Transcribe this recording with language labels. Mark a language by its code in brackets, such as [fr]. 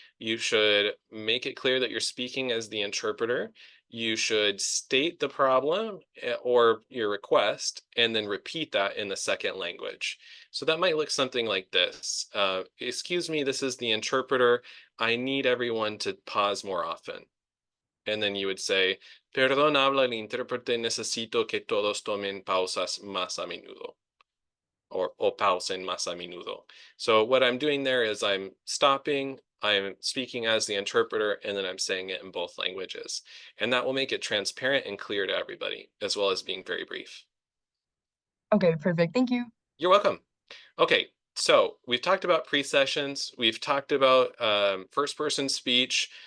[en] You should make it clear that you're speaking as the interpreter. You should state the problem or your request, and then repeat that in the second language. So that might look something like this. Excuse me, this is the interpreter. I need everyone to pause more often. And then you would say, [es] perdón, habla el intérprete, necesito que todos tomen pausas más a menudo. O pausen más a menudo. [en] So what I'm doing there is I'm stopping, I'm speaking as the interpreter, and then I'm saying it in both languages. And that will make it transparent and clear to everybody, as well as being very brief. Okay, perfect. Thank you. You're welcome. Okay, so we've talked about pre-sessions. We've talked about first-person speech.